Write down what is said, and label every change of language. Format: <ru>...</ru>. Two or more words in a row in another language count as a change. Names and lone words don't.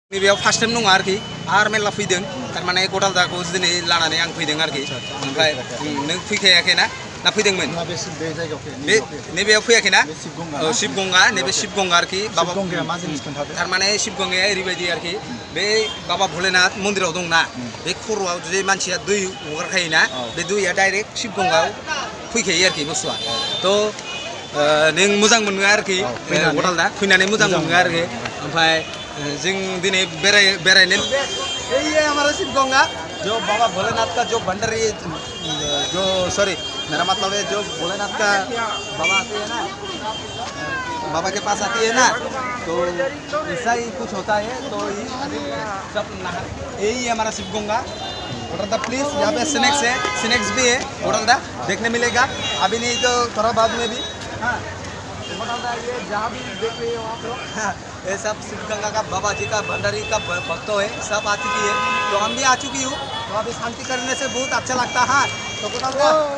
<brx>नैबेयाव</brx> <en>first time</en> <brx>नङा आरोखि आरो मेरला फैदों थारमाने गदालदाखौ दिनै लानानै आं फैदों आरोखि ओमफ्राय नों फैखायाखैना ना फैदोंमोन नैबेयाव फैयाखैना शिबगंगा नैबे शिबगंगा आरोखि बाबा थारमाने शिबगंगाया ओरैबायदि आरोखि बे बाबा भलेनाथ मन्दिराव दंना बे खर'आव जे मानसिया दै हगारखायोना बे दैया डाइरेक्ट शिबगंगायाव फैखायो आरोखि बुस्थुआ थ' नों मोजां मोनो आरोखि गदालदा फैनानै मोजां मोनो आरोखि ओमफ्राय जिंग दिने बेरायने</brx> <hi>ये हमारा शिवगंगा जो बाबा भोलेनाथ का जो भंडारी जो सॉरी मेरा मतलब है जो भोलेनाथ का बाबा आते हैं ना बाबा के पास आती है ना तो ऐसा ही कुछ होता है तो सब यही है हमारा शिवगंगा उड़ालदा प्लीज यहाँ पे स्नैक्स भी है उड़ालदा देखने मिलेगा अभी नहीं तो थोड़ा बाद में भी हाँ ये जहाँ भी देख रहे हो आप लोग ये सब शिवगंगा का बाबा जी का भंडारी का भक्तों है सब आ चुकी है तो हम भी आ चुकी हूँ तो अभी शांति करने से बहुत अच्छा लगता है तो उड़ालदा</hi>